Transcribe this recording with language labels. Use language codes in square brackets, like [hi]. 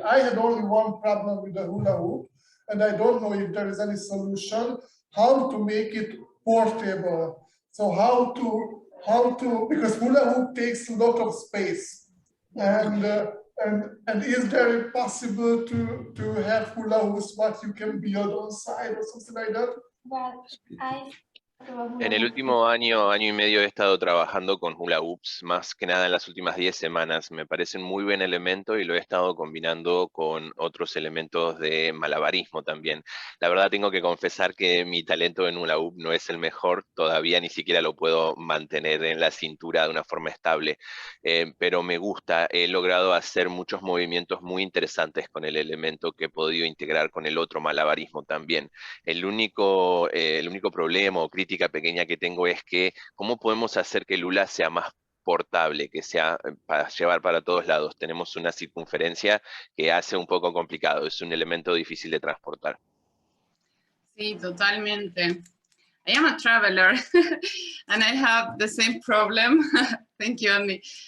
[en] I had only one problem with the hula hoop, and I don't know if there is any solution how to make it portable. So how to because hula hoop takes a lot of space, and is there possible to have hula hoops what you can build on side or something like that? Well, [es] En el último año, año y medio he estado trabajando con hula hoops, más que nada en las últimas 10 semanas. Me parece un muy buen elemento y lo he estado combinando con otros elementos de malabarismo también. La verdad tengo que confesar que mi talento en hula hoop no es el mejor, todavía ni siquiera lo puedo mantener en la cintura de una forma estable, pero me gusta, he logrado hacer muchos movimientos muy interesantes con el elemento que he podido integrar con el otro malabarismo también. El único problema o crítica pequeña que tengo es que cómo podemos hacer que el hula sea más portable, que sea para llevar para todos lados. Tenemos una circunferencia que hace un poco complicado, es un elemento difícil de transportar. Sí, totalmente. [en] I am a traveler and I have the same problem. Thank you, Andy.